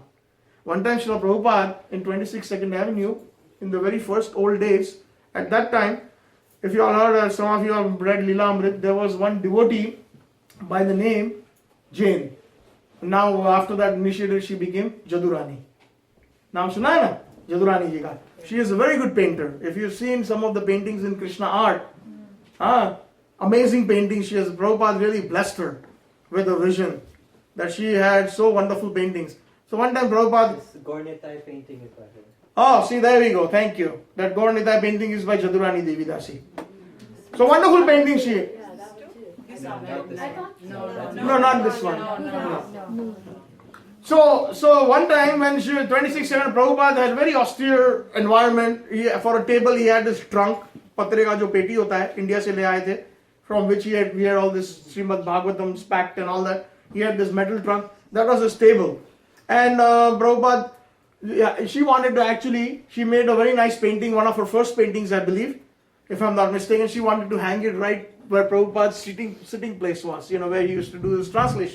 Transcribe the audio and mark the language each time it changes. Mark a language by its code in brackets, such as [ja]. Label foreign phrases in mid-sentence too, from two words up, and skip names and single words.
[en] One time Srila Prabhupada in 26 2nd Avenue, in the very first old days, at that time, if you all heard, some of you have read Leela Amrit, there was one devotee by the name Jain. Now after that initiative, she became Jadurani. [hi] Now suna hai na? Jadurani ji ka. [en] She is a very good painter. If you've seen some of the paintings in Krishna art, amazing paintings. She has, Prabhupada really blessed her with a vision that she had so wonderful paintings. So one time Prabhupada... This Gornitai painting is by her. Oh, see, there we go. Thank you. That Gornitai painting is by Jadurani Devi Dasi. So wonderful painting she... No, not this one. No. So one time when she was 26-7, Prabhupada had a very austere environment. For a table he had this trunk, [hi] patre ka jo peti hota hai, India se le aaye the, [en] from which we had all this Srimad Bhagavatam's packed and all that. He had this metal trunk. That was his table. And Prabhupada, she wanted to actually, she made a very nice painting, one of her first paintings I believe, if I'm not mistaken. She wanted to hang it right where Prabhupada's sitting place was, where he used to do his translation.